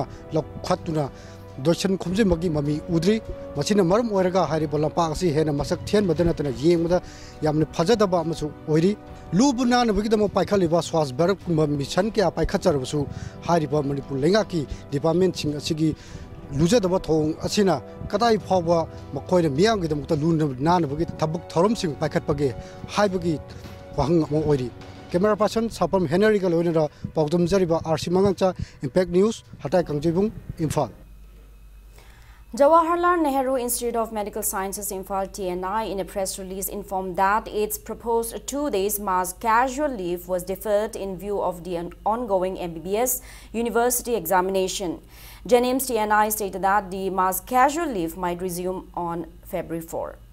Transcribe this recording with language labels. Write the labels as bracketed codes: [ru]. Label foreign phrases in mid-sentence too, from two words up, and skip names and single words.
[mni] lokhatuna dorshan khomjemagi mami udri machina marum oiraga hariba lampa asi hena masak thian madana tana yengda yamne phajadaba amasu oiri lubuna nabagi damo paikhaliba swas barak kumba mission kya paikhacharbusu hariba Manipur lenga ki department sing asigi lujadaba thong asina kadai phawba makoina miyang gi damukta lun nanabagi thabuk thorom sing paikhatpage haibagi wahang mo oiri. [en] Camera person [mni] Sapam Henry Galonera Pogdum Zariba RC Mangangcha Impact News Hatai Kangjibung Imphal. [en] Jawaharlal Nehru Institute of Medical Sciences Imphal TNI in a press release informed that its proposed 2 days mass casual leave was deferred in view of the ongoing MBBS university examination. Jennings TNI stated that the mass casual leave might resume on February 4.